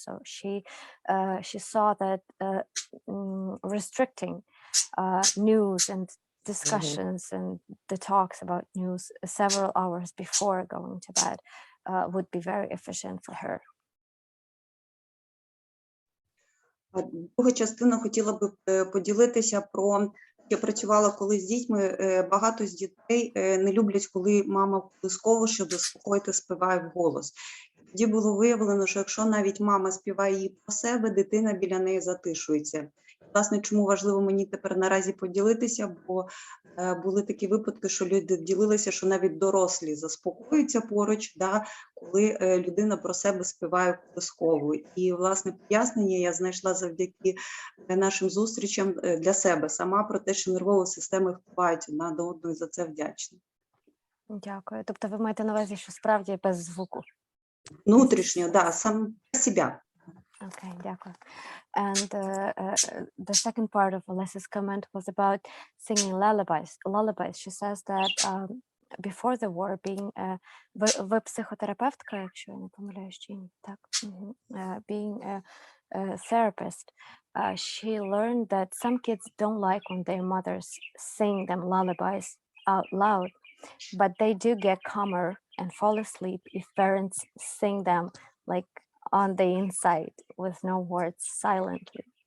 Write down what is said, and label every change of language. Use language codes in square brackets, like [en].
[en] So she saw that restricting news and discussions and the talks about news several hours before going to bed would be very efficient for her. [uk] Друга частина хотіла би поділитися про, я працювала колись з дітьми, багато з дітей не люблять, коли мама колисково, щоб заспокоїти, співає вголос. Тоді було виявлено, що якщо навіть мама співає її про себе, дитина біля неї затишується. власне, чому важливо мені тепер наразі поділитися, бо були такі випадки, що люди ділилися, що навіть дорослі заспокоюються поруч, да, коли людина про себе співає колискову. І, власне, пояснення я знайшла завдяки нашим зустрічам для себе сама про те, що нервові системи впливають одна до одної, за це вдячна. Дякую. Тобто ви маєте на увазі, що справді без звуку? Внутрішньо, да, сам себе. Okay, дякую. [en] And the second part of Alessa's comment was about singing lullabies. She says that before the war, being [uk] ви психотерапевтка, якщо я не помиляюсь, чи ні? Так. [en] Being a therapist, she learned that some kids don't like when their mothers sing them lullabies out loud, but they do get calmer and fall asleep if parents sing them like on the inside with no words, silently.